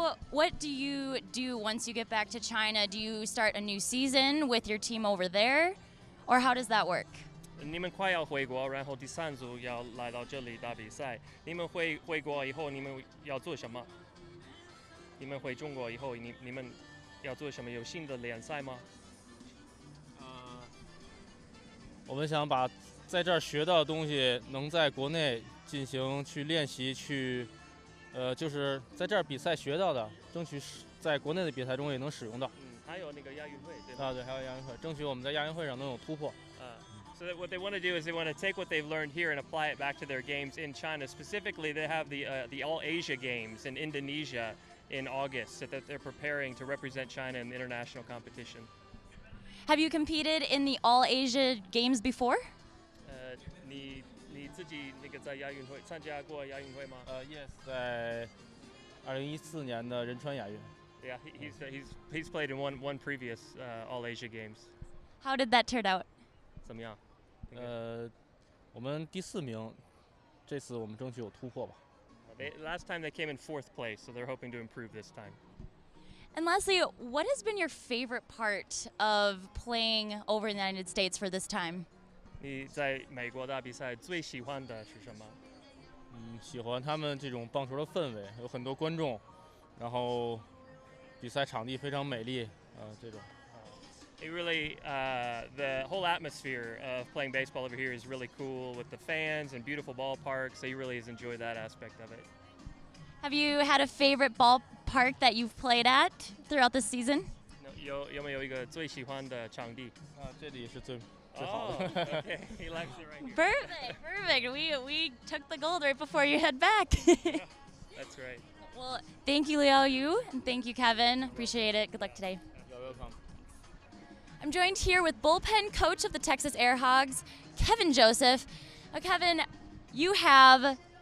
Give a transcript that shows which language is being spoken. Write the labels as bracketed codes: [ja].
[en] What do you do once you get back to China? Do you start a new season with your team over there, or how does that work? [zh] 你们快要回国，然后第三组要来到这里打比赛。你们回国以后，你们要做什么？你们回中国以后，你们要做什么？有新的联赛吗？我们想把在这儿学到的东西，能在国内进行去练习去。就是在这儿比赛学到的，争取在国内的比赛中也能使用到。还有那个亚运会，对吧？对，还有亚运会，争取我们在亚运会上能有突破。 [en] So that what they want to do is they want to take what they've learned here and apply it back to their games in China. Specifically, they have the All Asia Games in Indonesia in August that they're preparing to represent China in the international competition. Have you competed in the All Asia Games before? [zh] 你自己那个在亚运会参加过亚运会吗？Yes， 在2014年的仁川亚运。 [en] Yeah, he's played in one previous All Asia Games. How did that turn out? [zh] 怎么样？我们第4名，这次我们争取有突破吧。 [en] Last time they came in 4th place, so they're hoping to improve this time. And lastly, what has been your favorite part of playing over in the United States for this time? [zh] 你在美国打比赛最喜欢的是什么？喜欢他们这种棒球的氛围，有很多观众，然后比赛场地非常美丽，这种。 [en] It really, the whole atmosphere of playing baseball over here is really cool with the fans and beautiful ballparks. So he really has enjoyed that aspect of it. Have you had a favorite ballpark that you've played at throughout the season? [zh] 有没有一个最喜欢的场地？这里是最。 [en] Oh, okay. He likes it right here. Perfect. We took the gold right before you head back. That's right. Well, thank you, Leo Yu, and thank you, Kevin. Appreciate it. Good luck today. You're welcome. I'm joined here with bullpen coach of the Texas Airhogs, Kevin Joseph. Now, Kevin, you have